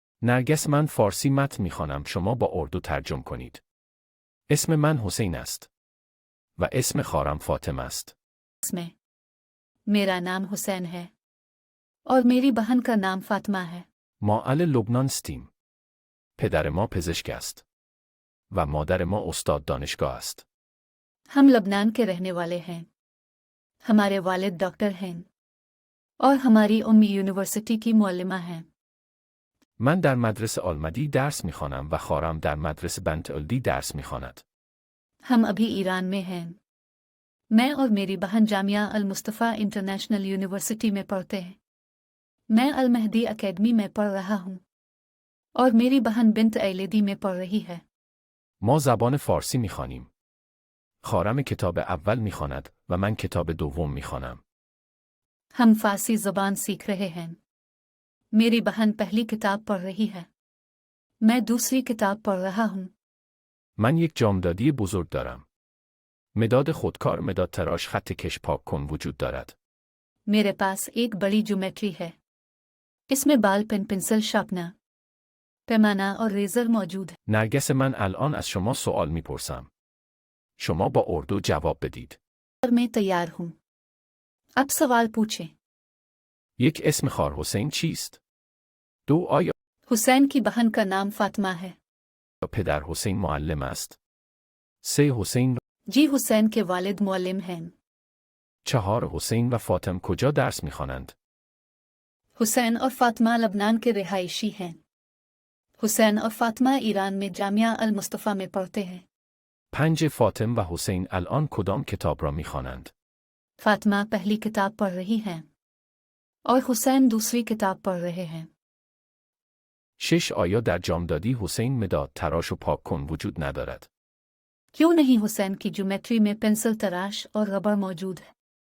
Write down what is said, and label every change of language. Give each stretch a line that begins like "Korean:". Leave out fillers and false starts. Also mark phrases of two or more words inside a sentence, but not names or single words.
Persian: نرگس من فارسی متن میخوانم، شما با اردو ترجمه کنید. اسم من حسین است. و اسم خواهرم فاطمه است.
Hindi: इसमें मेरा नाम हुसैन है और मेरी बहन का नाम फातिमा है.
Persian: ما اهل لبنان استیم. پدر ما پزشک است. و مادر ما استاد دانشگاه است.
Hindi: हम लबनान के रहने वाले हैं. हमारे वालिद डॉक्टर हैं और हमारी उम्मी यूनिवर्सिटी की मुअल्लिमा हैं.
Persian: من در مدرسه آلمدی درس میخوانم و خواهرم در مدرسه بنت الدی درس میخواند.
Hindi: हम अभी ईरान में हैं. मैं और मेरी बहन जामिया अल मुस्तफ़ा इंटरनेशनल यूनिवर्सिटी में पढ़ते हैं. मैं अल मेहदी एकेडमी में पढ़ रहा हूँ और मेरी बहन बिन्त ऐलेदी में पढ़ रही है.
Persian: ما زبان فارسی میخوانیم. خواهرم کتاب اول میخواند و من کتاب دوم میخوانم.
Hindi: हम फारसी ज़बान सीख रहे हैं. मेरी बहन पहली किताब पढ़ रही है. मैं दूसरी किताब पढ़ रहा हूँ.
Persian: من یک جامدادی بزرگ دارم. مداد خودکار، مداد تراش، خط کش، پاک کن وجود دارد.
Hindi: मेरे पास एक बड़ी ज्योमेट्री है. इसमें
English: ball pen,
Hindi: पेंसिल, शार्पनर, पैमाना और रेजर मौजूद है.
Persian: نرگس من الان از شما سوال میپرسم. شما با اردو جواب بدید.
Hindi: और मैं तैयार हूँ. अब सवाल पूछें.
Persian: یک اسم خواهر حسین چیست؟ دو آیا
Hindi: हुसैन की बहन का नाम फातिमा है.
Persian: پدر حسین معلم است؟ سه حسین
Hindi: जी हुसैन के वालिद मुअल्लिम हैं.
Persian: چهار حسین و فاطم کجا درس میخوانند؟
Hindi: हुसैन और फातिमा लबनान के रिहायशी हैं. हुसैन और फातिमा ईरान में जामिया अल मुस्तफ़ा में पढ़ते हैं.
Persian: پنج فاطم و حسین الان کدام کتاب را میخوانند؟
Hindi: फातिमा पहली किताब पढ़ रही हैं और हुसैन दूसरी किताब पढ़ रहे हैं.
Persian: شش آیا در جامدادی حسین مداد تراش و پاک کن وجود ندارد؟
Hindi: क्यों नहीं हुसैन की ज्योमेट्री में पेंसिल, तराश और रबर मौजूद है.